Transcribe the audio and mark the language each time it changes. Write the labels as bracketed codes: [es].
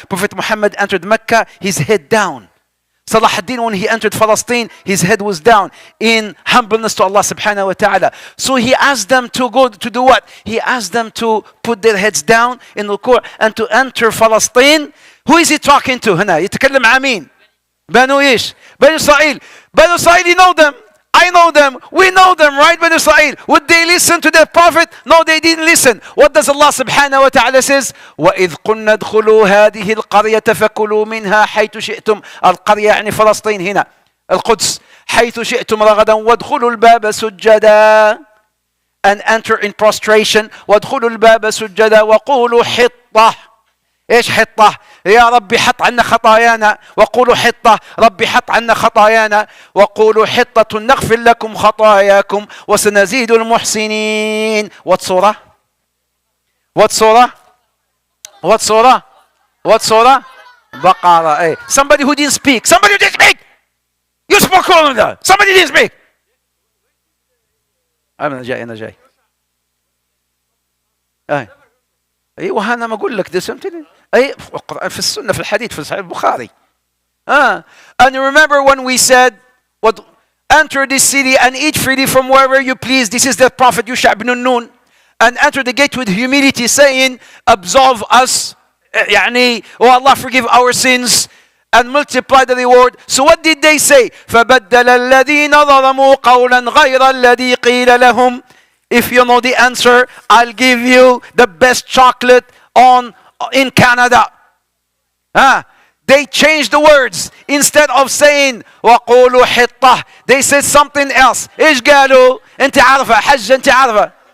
[en] Prophet Muhammad entered Mecca, his head down. Salah ad-Din when he entered Palestine, his head was down in humbleness to Allah subhanahu wa ta'ala. So he asked them to go to do what? He asked them to put their heads down in ruku' and to enter Palestine. Who is he talking to [ar] هنا? يتكلم عن مين؟ بنو إيش؟ بنو إسرائيل. [en] بنو إسرائيل, you know them. I know them. We know them, right? Bani Israel. Would they listen to their prophet? No, they didn't listen. What does Allah subhanahu wa ta'ala says? [ar] وَإِذْ قُلْنَا ادْخُلُوا هَذِهِ الْقَرْيَةَ فَكُلُوا مِنْهَا حَيْثُ شِئْتُمْ. القرية يعني فلسطين هنا. القدس. حيث شئتم رغدا وادخلوا الباب سجدا. [en] And enter in prostration. [ar] وادخلوا الباب سجدا وقولوا حطة. ايش حطة؟ يا ربي حط عنا خطايانا. وقولوا حطة ربي حط عنا خطايانا. وقولوا حطة نغفر لكم خطاياكم وسنزيد المحسنين. [en] What surah? What surah? What surah? What surah? بقرة. ايه. Somebody who didn't speak. Somebody who didn't speak. You spoke all of that. Somebody didn't speak. [ar] أنا جاي. ايوه انا ما اقول لك ده سمتني. اي القران في السنه في الحديث في صحيح البخاري. [en] And you remember when we said, what, enter this city and eat freely from wherever you please. This is the prophet Yusha ibn Nun. And enter the gate with humility, saying, absolve us, يعني, oh Allah, forgive our sins and multiply the reward. So what did they say? [ar] فَبَدَّلَ الَّذِينَ ظَلَمُوا قَوْلًا غَيْرَ الَّذِي قِيلَ لَهُمْ. [en] If you know the answer, I'll give you the best chocolate in Canada. They changed the words. Instead of saying [ar] وَقُولُوا حِطَّةً, [en] they said something else. [ar] إيش قالوا؟ أنت عارفة حج أنت عارفة.